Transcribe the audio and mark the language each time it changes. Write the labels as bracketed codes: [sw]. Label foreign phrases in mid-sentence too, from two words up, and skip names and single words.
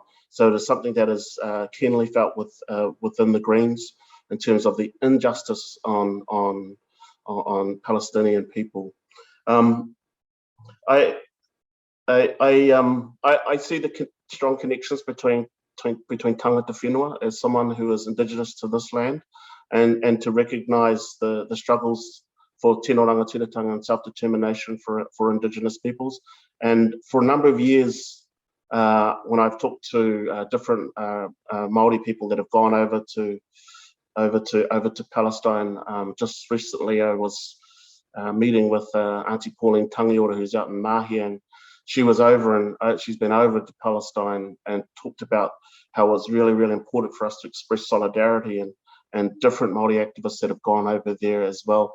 [en] So it is something that is keenly felt within the Greens in terms of the injustice on Palestinian people. I see the strong connections between [mi] tangata whenua [en] as someone who is Indigenous to this land, and to recognise the struggles for [mi] tino rangatiratanga [en] and self-determination for Indigenous peoples. And for a number of years, when I've talked to different Māori people that have gone over to Palestine, just recently I was meeting with Auntie Pauline Tangiora, who's out in Mahi, and she was over and she's been over to Palestine and talked about how it's really, really important for us to express solidarity, and different Māori activists that have gone over there as well.